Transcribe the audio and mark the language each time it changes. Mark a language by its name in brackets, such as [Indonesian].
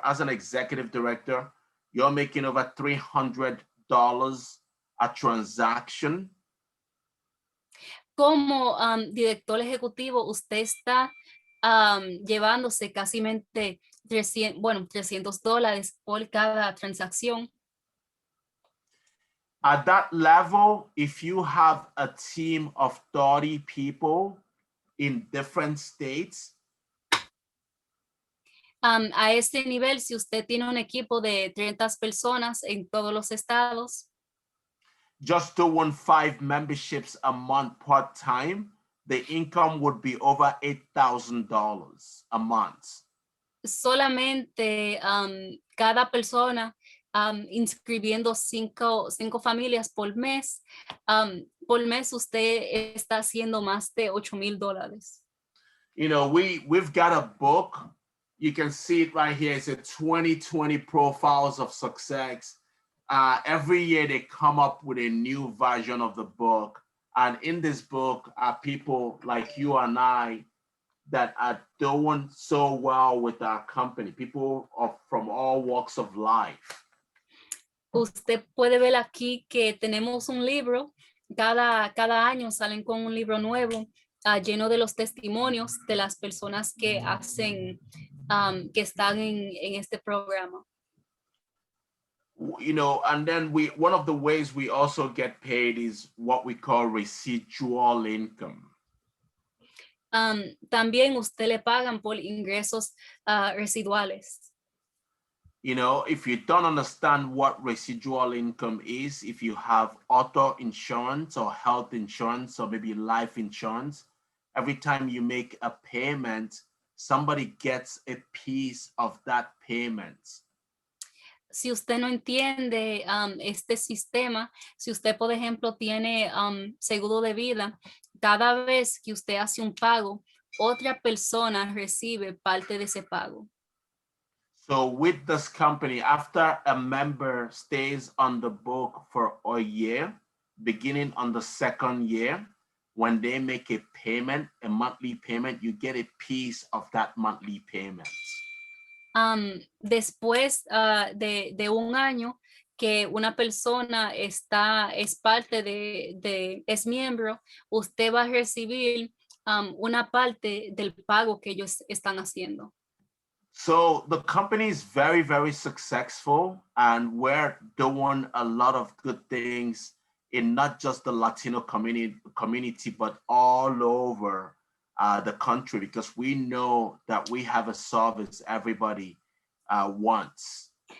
[English] As an executive director, you're making over $300 a transaction. [Spanish] Como director ejecutivo, usted está llevándose casi $300 por cada transacción. [English] At that level, if you have a team of 30 people in different states, [Spanish] a este nivel, si usted tiene un equipo de 30 personas en todos los estados, [English] just doing 5 memberships a month part-time, the income would be over $8,000 a month. [Spanish] solamente cada persona inscribiendo cinco familias por mes usted está haciendo más de $8,000. [English] You know, we've got a book. You can see it right here. It's a 2020 profiles of success. Every year they come up with a new version of the book. And in this book are people like you and I that are doing so well with our company, people from all walks of life. [Spanish] Usted puede ver aquí que tenemos un libro, cada año salen con un libro nuevo, lleno de los testimonios de las personas que hacen, que están en este programa. [English] You know, and then one of the ways we also get paid is what we call residual income. [Spanish] También usted le pagan por ingresos residuales. [English] You know, if you don't understand what residual income is, if you have auto insurance or health insurance or maybe life insurance, every time you make a payment, somebody gets a piece of that payment. [Spanish] Si usted no entiende este sistema, si usted, por ejemplo, tiene seguro de vida, cada vez que usted hace un pago, otra persona recibe parte de ese pago. [English] So with this company, after a member stays on the book for a year, beginning on the second year, when they make a payment, a monthly payment, you get a piece of that monthly payment. [Spanish] Después de un año que una persona es parte es miembro, usted va a recibir una parte del pago que ellos están haciendo. [English] So the company is very, very successful, and we're doing a lot of good things in not just the Latino community, but all over the country, because we know that we have a service everybody wants.